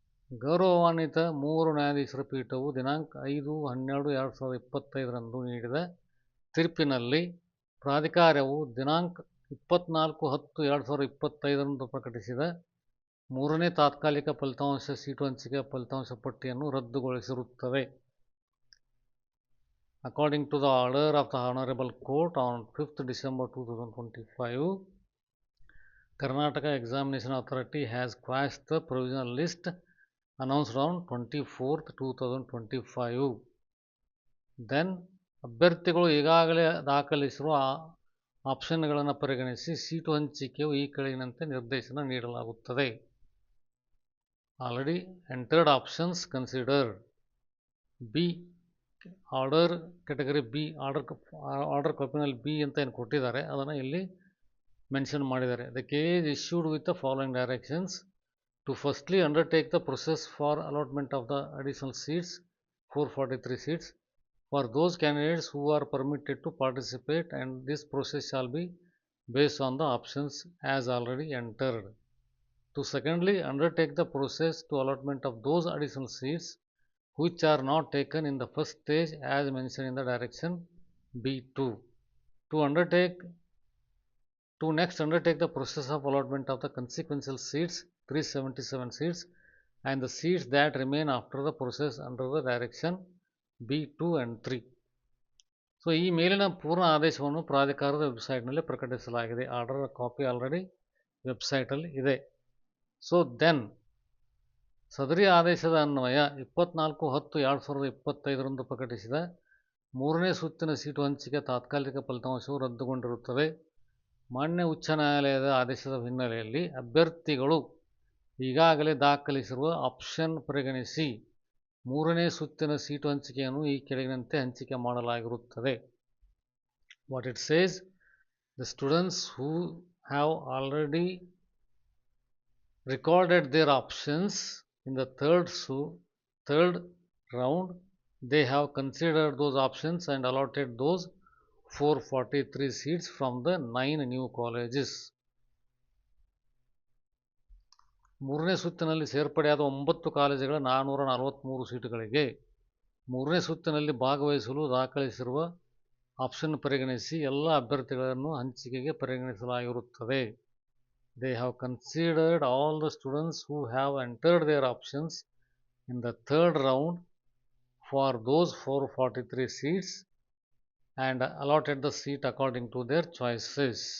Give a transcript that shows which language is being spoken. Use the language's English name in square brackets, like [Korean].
[Kannada] ಗೌರವಾನ್ವಿತ 3 ನ್ಯಾಯಾಧೀಶರ ಪೀಠವು ದಿನಾಂಕ 5/12/2025 ನೀಡಿದ ತೀರ್ಪಿನಲ್ಲಿ ಪ್ರಾಧಿಕಾರವು ದಿನಾಂಕ 24/10/2025 ಪ್ರಕಟಿಸಿದ ಮೂರನೇ ತಾತ್ಕಾಲಿಕ ಫಲಿತಾಂಶ ಸೀಟು ಹಂಚಿಕೆಯ ಫಲಿತಾಂಶ ಪಟ್ಟಿಯನ್ನು ರದ್ದುಗೊಳಿಸಿರುತ್ತದೆ. [English] According to the order of the Honorable Court on 5th December 2025, Karnataka Examination Authority has quashed the provisional list announced on 24th 2025. [Kannada] Then ಅಭ್ಯರ್ಥಿಗಳು ಈಗಾಗಲೇ ದಾಖಲಿಸಿರುವ ಆಪ್ಷನ್ಗಳನ್ನು ಪರಿಗಣಿಸಿ ಸೀಟು ಹಂಚಿಕೆಯು ಈ ಕೆಳಗಿನಂತೆ ನಿರ್ದೇಶನ ನೀಡಲಾಗುತ್ತದೆ. [English] Already entered options considered. [Kannada] B order category B order ಕಾಪಿನಲ್ಲಿ B ಅಂತ ಏನು ಕೊಟ್ಟಿದ್ದಾರೆ ಅದನ್ನು ಇಲ್ಲಿ ಮೆನ್ಷನ್ ಮಾಡಿದ್ದಾರೆ. [English] ದ KA is issued with the following directions to firstly undertake the process for allotment of the additional seats, 443 seats, for those candidates who are permitted to participate, and this process shall be based on the options as already entered. To secondly undertake the process to allotment of those additional seats which are not taken in the first stage as mentioned in the direction B2. To next undertake the process of allotment of the consequential seats 377 seats and the seats that remain after the process under the direction B2 and 3. [Kannada] So ಈ ಮೇಲಿನ ಪೂರ್ಣ ಆದೇಶವನ್ನು ಪ್ರಾಧಿಕಾರದ ವೆಬ್ಸೈಟ್ನಲ್ಲಿ ಪ್ರಕಟಿಸಲಾಗಿದೆ. [English] order copy already [Kannada] ವೆಬ್ಸೈಟಲ್ಲಿ ಇದೆ. So then ಸದರಿ ಆದೇಶದ ಅನ್ವಯ 24/10/2025 ಪ್ರಕಟಿಸಿದ ಮೂರನೇ ಸುತ್ತಿನ ಸೀಟು ಹಂಚಿಕೆ ತಾತ್ಕಾಲಿಕ ಫಲಿತಾಂಶವು ರದ್ದುಗೊಂಡಿರುತ್ತದೆ. ಮಾನ್ಯ ಉಚ್ಚ ನ್ಯಾಯಾಲಯದ ಆದೇಶದ ಹಿನ್ನೆಲೆಯಲ್ಲಿ ಅಭ್ಯರ್ಥಿಗಳು ಈಗಾಗಲೇ ದಾಖಲಿಸಿರುವ ಆಪ್ಷನ್ ಪರಿಗಣಿಸಿ ಮೂರನೇ ಸುತ್ತಿನ ಸೀಟು ಹಂಚಿಕೆಯನ್ನು ಈ ಕೆಳಗಿನಂತೆ ಹಂಚಿಕೆ ಮಾಡಲಾಗಿರುತ್ತದೆ. [English] What it says, the students who have already recorded their options in the third round, they have considered those options and allotted those 443 seats from the 9 new colleges. [Kannada] ಮೂರನೇ ಸುತ್ತಿನಲ್ಲಿ ಸೇರ್ಪಡೆಯಾದ 9 ಕಾಲೇಜುಗಳ 443 ಸೀಟುಗಳಿಗೆ ಮೂರನೇ ಸುತ್ತಿನಲ್ಲಿ ಭಾಗವಹಿಸಲು ದಾಖಲಿಸಿರುವ ಆಪ್ಷನ್ ಪರಿಗಣಿಸಿ ಎಲ್ಲ ಅಭ್ಯರ್ಥಿಗಳನ್ನು ಹಂಚಿಕೆಗೆ ಪರಿಗಣಿಸಲಾಗಿರುತ್ತದೆ. [English] They have considered all the students who have entered their options in the third round for those 443 seats and allotted the seat according to their choices.